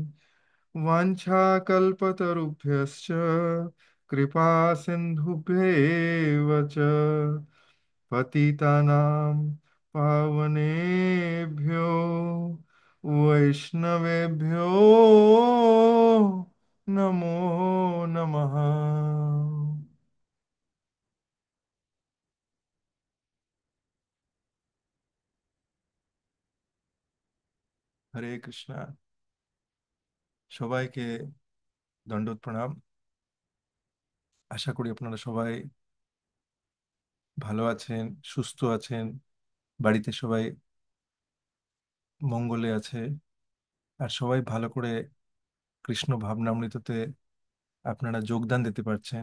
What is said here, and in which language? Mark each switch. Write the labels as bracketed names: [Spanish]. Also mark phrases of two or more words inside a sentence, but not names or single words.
[Sanskrit] वाञ्छाकल्पतरुभ्यश्च कृपा सिन्धुभ्येव च पतितानां पावनेभ्यो वैष्णवेभ्यो नमो नमः। [Bangla] হরে কৃষ্ণ। সবাইকে দণ্ডবত প্রণাম। আশা করি আপনারা সবাই ভালো আছেন, সুস্থ আছেন, বাড়িতে সবাই মঙ্গলে আছে, আর সবাই ভালো করে কৃষ্ণ ভাবনামৃততে আপনারা যোগদান দিতে পারছেন।